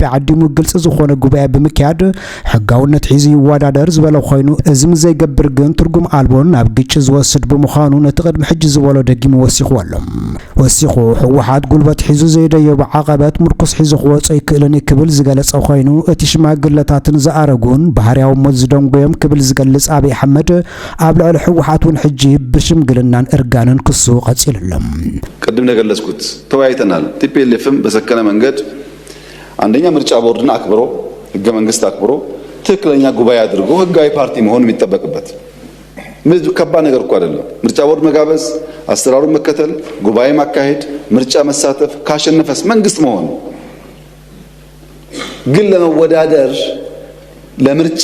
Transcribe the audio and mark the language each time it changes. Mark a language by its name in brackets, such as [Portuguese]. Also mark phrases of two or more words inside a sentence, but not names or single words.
[Tigrinya] ዓዲሙ ግልጽ ዝኾነ ጉባኤ ብምክያድ ሕጋውነት ሒዙ ይወዳደር ዝበለ ኮይኑ እዚ ዘይገብር ግን ትርጉም ኣልቦን ኣብ ግጭት ዝወስድ ብምዃኑ ነቲ ቅድሚ ሕጂ ዝበሎ ደጊሙ ወሲኹ ኣሎ ወሲኹ ሕወሓት ጉልበት ሒዙ ዘይደዮ ብዓቐበት ምርኩስ ሒዙ ክወፅእ ይክእልን ክብል ዝገለጸ ኮይኑ እቲ ሽማግለታትን ዝኣረጉን ባህርያዊ ሞት ዝደንጎዮም ክብል ዝገልጽ ኣብይ ኣሕመድ ኣብ ልዕሊ ሕወሓት እውን ሕጂ ብሽምግልናን እርጋንን ክሱ ቀጺሉሎም [Amharic] ቅድም ነገለጽኩት ተወያይተናል ቲፒኤልኤፍም በሰከነ መንገድ አንደኛ ምርጫ ቦርድን አክብሮ ህገ መንግስት አክብሮ ትክክለኛ ጉባኤ አድርጎ ህጋዊ ፓርቲ መሆን የሚጠበቅበት ከባድ ነገር እኮ አይደለም ምርጫ ቦርድ መጋበዝ አሰራሩን መከተል ጉባኤ ማካሄድ ምርጫ መሳተፍ ካሸነፈስ መንግስት መሆን ግን ለመወዳደር ለምርጫ